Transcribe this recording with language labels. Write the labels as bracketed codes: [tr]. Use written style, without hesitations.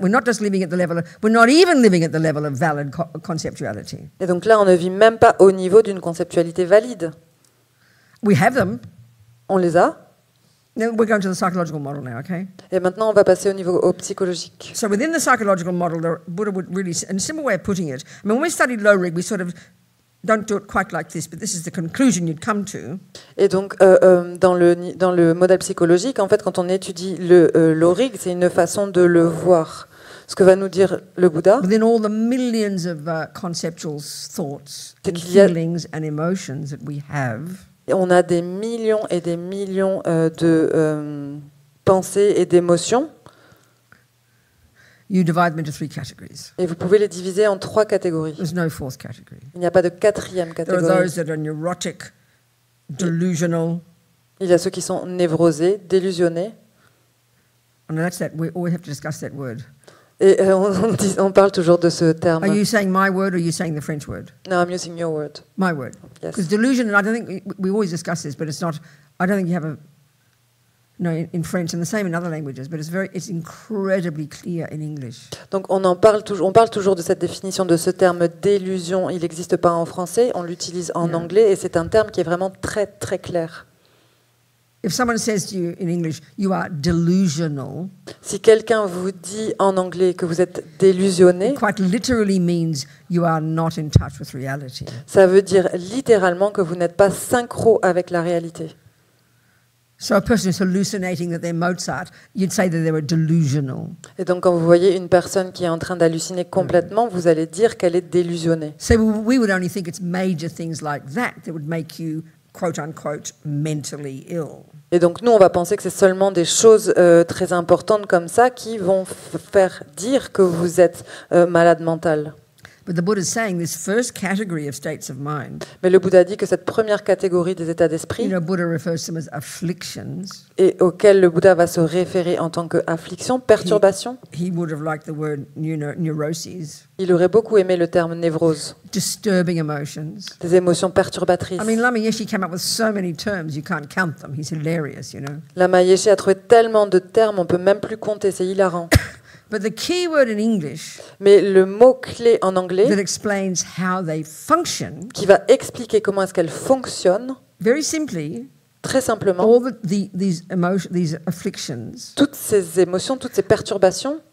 [en] We're not just living at the level we're not even living at the level of valid conceptuality. [fr] Et donc là, on ne vit même pas au niveau d'une conceptualité valide. [en] We have them, [fr] On les a, [en] Now we're going to the psychological model now, okay? [fr] Et maintenant, on va passer au psychologique. [en] So within the psychological model, the Buddha would really, and a simple way of putting it, I mean, when we studied low rig, we sort of don't do it quite like this, but this is the conclusion you'd come to. [fr] Et donc, dans le modèle psychologique, en fait, quand on étudie le lorig, c'est une façon de le voir. Ce que va nous dire le Bouddha, [en] Within all the millions of conceptual thoughts [fr] C'est [en] and [fr] qu'il y a- [en] feelings and emotions that we have, [fr] on a des millions et des millions de pensées et d'émotions, [en] you divide them into 3 categories. [fr] et vous pouvez les diviser en 3 catégories. [en] There's no 4th category. [fr] Il n'y a pas de 4e [en] There are [fr] catégorie. [en] those that are neurotic, delusional, [fr] Il y a ceux qui sont névrosés, délusionnés, [en] and that's that. We always have to discuss that word. [fr] et on parle toujours de ce terme. [en] Are you saying my word or are you saying the French word? No, I'm using your word. My word. Yes. Because delusion, and I don't think we always discuss this, but it's not. I don't think you have a. No, in French and the same in other languages, but it's incredibly clear in English. [fr] Donc on parle toujours de cette définition de ce terme d'illusion. Il n'existe pas en français, on l'utilise en [en] Yeah. [fr] anglais et c'est un terme qui est vraiment très très clair. [en] If someone says to you in English, you are delusional, [fr] Si quelqu'un vous dit en anglais que vous êtes délusionné, [en] it quite literally means you are not in touch with reality. [fr] ça veut dire littéralement que vous n'êtes pas synchro avec la réalité. [en] So a person who's hallucinating that they're Mozart, you'd say that they were delusional. [fr] Et donc quand vous voyez une personne qui est en train d'halluciner complètement, vous allez dire qu'elle est délusionnée. [en] So we would only think it's major things like that that would make you, quote unquote, mentally ill. [fr] Et donc nous, on va penser que c'est seulement des choses très importantes comme ça qui vont faire dire que vous êtes malade mental. [en] But the Buddha is saying this first category of states of mind, [fr] Mais le Bouddha dit que cette première catégorie des états [en] you [fr] d'esprit, [en] know, Buddha refers to them as afflictions. [fr] et auquel le Bouddha va se référer en tant qu'affliction, perturbation, [en] He would have liked the word neuroses, [fr] il aurait beaucoup aimé le terme névrose, [en] disturbing emotions. [fr] des émotions perturbatrices. [en] I mean, Lama Yeshe came up with so many terms, you can't count them. He's hilarious, you know. [fr] Lama Yeshe a trouvé tellement de termes, on peut même plus compter, c'est hilarant. [en] But the key word in English [fr] Mais le mot-clé en [en] that [fr] anglais, [en] explains how they function, [fr] qui va expliquer comment est-ce qu'elle fonctionne, [en] very simply, [fr] très simplement, [en] all these afflictions [fr] toutes ces émotions, toutes ces perturbations